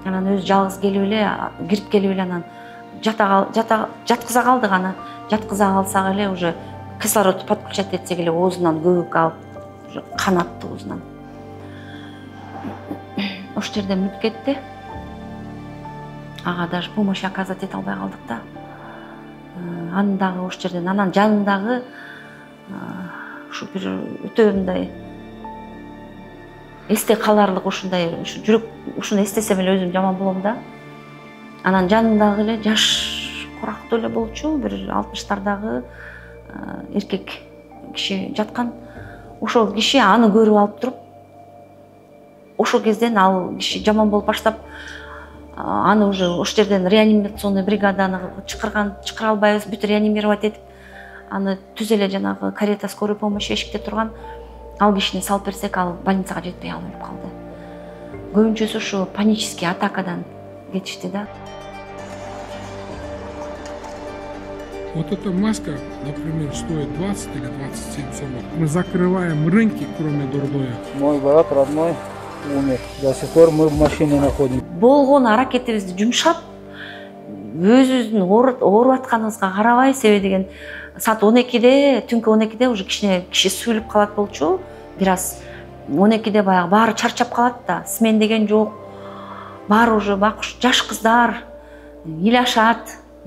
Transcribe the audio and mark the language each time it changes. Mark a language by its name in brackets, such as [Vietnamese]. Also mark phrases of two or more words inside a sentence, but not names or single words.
[Kyrgyz] Анан өзү жалгыз кирип келип эле анан жаткыза калдык. Аны жаткыза калсак эле [Russian] уже кислород подключать [Kyrgyz] этсек эле оозунан көбүк алып, уже канатты оозунан. Ошол жерде мүнүп кетти. Ага [Russian] даже помощь оказать [Kyrgyz] эте албай калдык да. Анын дагы ошол жерден анан жанындагы ушу бир өтө мындай эсте каларлык ушундай жүрөк ушуну эстесем эле өзүм жаман болом да. Анан жанындагы эле жаш курактуу эле болчу, бир 60-тардагы эркек киши жаткан. Ошол киши аны көрүп алып туруп, ошол кезден ал киши жаман болуп баштап, аны уже ошол жерден реанимационный бригаданы чакыра албайбыз, бүт реанимировать этип, аны түз эле жанагы [Russian] карета скорой помощи [Kyrgyz] эшикте турган. Ал кишини салып берсек, ал больницага жетпей алып өлүп калды. Көбүнчөсү ушу панический атакадан кетишти да. [Russian] Вот эта маска, например, стоит 20 или 27 сомов. Мы закрываем рынки, кроме Дурдоя. Мой брат родной умер. До сих пор мы в машине находимся. [Kyrgyz] Болгон аракетибизди жумшап, өзүбүздүн ооруп атканыбызга карабай, себеби деген саат 12-де, түнкү 12-де уже киши сүйлүп калат болчу. Бир аз 12-де баягы баары чарчап калат да, смен деген жок. Баары уже бакыш жаш кыздар ыйлашат.